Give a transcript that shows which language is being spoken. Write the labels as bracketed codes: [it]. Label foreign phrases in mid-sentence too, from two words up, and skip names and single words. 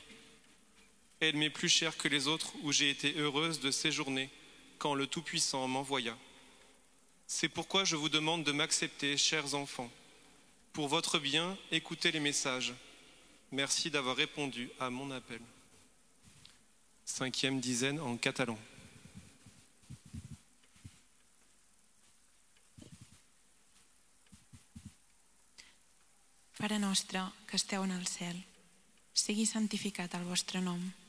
[fr] Elle m'est plus chère que les autres où j'ai été heureuse de séjourner quand le Tout-Puissant m'envoya. C'est pourquoi je vous demande de m'accepter, chers enfants. Pour votre bien, écoutez les messages. Merci d'avoir répondu à mon appel. 5e dizaine en catalan. [ca] Pare nostre, que esteu en el cel, sigui santificat el vostre nom.